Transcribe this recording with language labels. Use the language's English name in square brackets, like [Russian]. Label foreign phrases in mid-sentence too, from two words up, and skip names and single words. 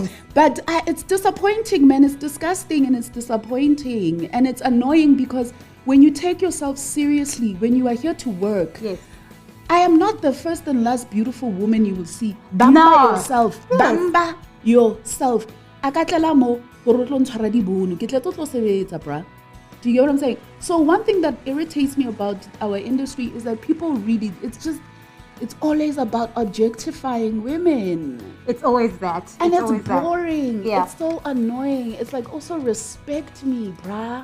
[English] But it's disappointing, man. It's disgusting and it's disappointing. And it's annoying because when you take yourself seriously, when you are here to work, Yes. I am not the first and last beautiful woman you will see. Bamba yourself. Yes. Bamba yourself. [Southern Sotho] Akatlela mo, gore o tlo ntshwara dibono. Ke tla tlo sebetsa, [English] bruh. Do you get what I'm saying? So one thing that irritates me about our industry is that people really, it's always about objectifying women. It's always that. And it's always boring. Yeah. It's so annoying. It's like, also respect me, bruh.